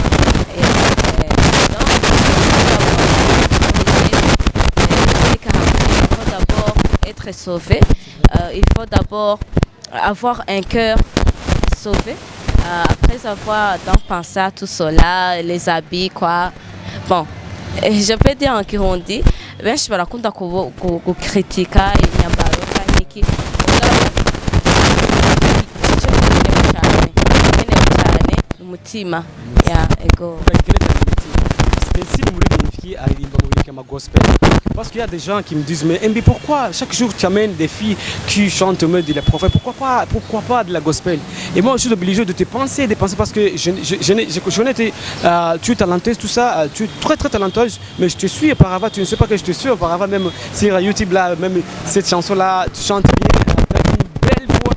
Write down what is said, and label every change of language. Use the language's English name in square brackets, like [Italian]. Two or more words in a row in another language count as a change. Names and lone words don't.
[French] Il faut d'abord être sauvé. Il faut d'abord avoir un cœur sauvé. Après avoir donc pensé à tout cela, les habits, quoi. Bon, je peux dire en Kirundi, [Rundi] benshi barakunda kukritika imyambaro kaniki umutima ya ego. [French] Gospel. Parce qu'il y a des gens qui me disent mais MB, pourquoi chaque jour tu amènes des filles qui chantent de la prophète, pourquoi pas de la gospel? Et moi je suis obligé de penser parce que je connais tu es talenteuse, tout ça, tu es très très talenteuse, mais je te suis auparavant, tu ne sais pas que je te suis auparavant, même sur YouTube là, même cette chanson là, tu chantes bien, tu as une belle voix.